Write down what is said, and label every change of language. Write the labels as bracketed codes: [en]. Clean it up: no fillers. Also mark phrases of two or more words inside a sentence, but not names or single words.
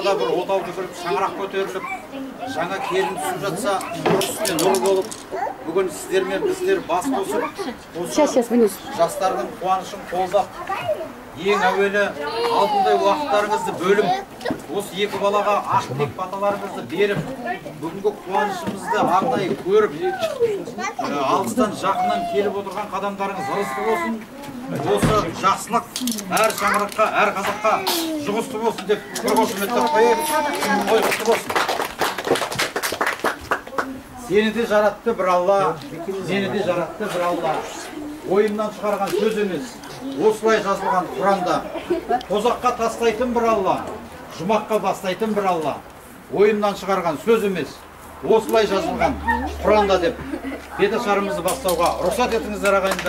[kk] да бір отау дүкіріп, шаңырақ көтеріліп, жаңа келін түсіп жатса, нұр үстіне нұр болып, бүгін сіздер мен біздер бас қосып, осы жастардың қуанышын қолдап, ең әуелі алтындай уақыттарыңызды бөліп, осы 2 балаға ақ тілек баталарыңызды беріп, бүгінгі қуанышымызды арнайы көріп, алыстан жақыннан келіп отырған қадамдарыңыз ырысты болсын. Осы жақсылық әр шаңыраққа, әр қазаққа жұғысты болсын деп бір қошеметтеп қояйық. Той құтты болсын. Seni de жаратты bir Allah, seni de жаратты bir Allah. Ойымнан шығарған сөз емес, осылай жазылған Құранда. Тозаққа тастайтын bir Allah, жұмаққа бастайтын bir Allah. Ойымнан шығарған сөз емес, осылай жазылған Құранда деп беташарымызды бастауға рұқсат етіңіздер ағайындар.